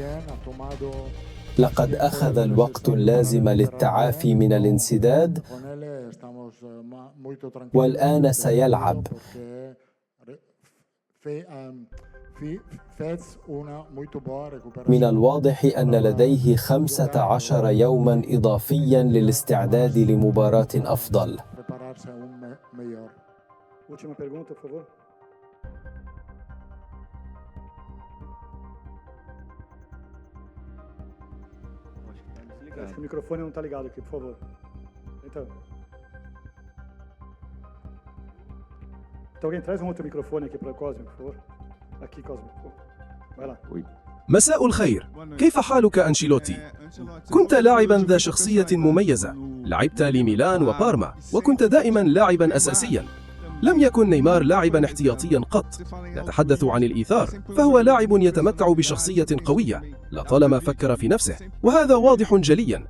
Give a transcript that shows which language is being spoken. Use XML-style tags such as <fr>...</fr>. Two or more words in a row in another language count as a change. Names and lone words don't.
<ar>لقد أخذ الوقت اللازم للتعافي من الانسداد، والآن سيلعب. من الواضح أن لديه 15 يوما إضافيا للاستعداد لمباراة أفضل.</ar> <pt>Acho que o microfone não está ligado aqui, por favor. Então, alguém traz outro microfone aqui para o Cosme, por favor. Aqui, Cosme, por favor. Vai lá.</pt> <ar>مساء الخير، كيف حالك أنشيلوتي؟ كنت لاعبا ذا شخصية مميزة، لعبت لميلان وبارما، وكنت دائما لاعبا أساسيا. لم يكن نيمار لاعبا احتياطيا قط. نتحدث عن الإيثار، فهو لاعب يتمتع بشخصية قوية، لطالما فكر في نفسه، وهذا واضح جليا.</ar>